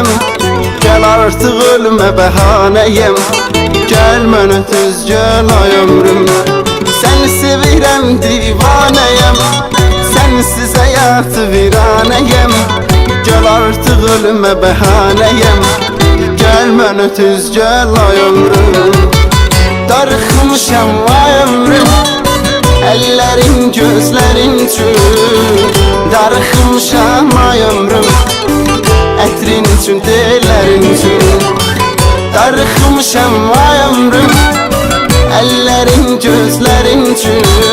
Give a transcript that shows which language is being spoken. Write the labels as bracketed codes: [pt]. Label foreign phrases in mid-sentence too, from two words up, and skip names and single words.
[tr] Gel artık ölüme behaneyim. [az] Gel mənə tez gel ay ömrüm. [tr] Seni sevirəm divaneyim, sensiz hayatı viraneyim. Gel artık ölüme behaneyim. [az] Gel mənə tez gel ay ömrüm. Darıxmışam ay ömrüm, ellerin gözlerin üçün. Darıxmışam ay ömrüm, ətrin üçün, tellərin üçün. Darıxmışam ay ömrüm, ellerin gözlerin üçün.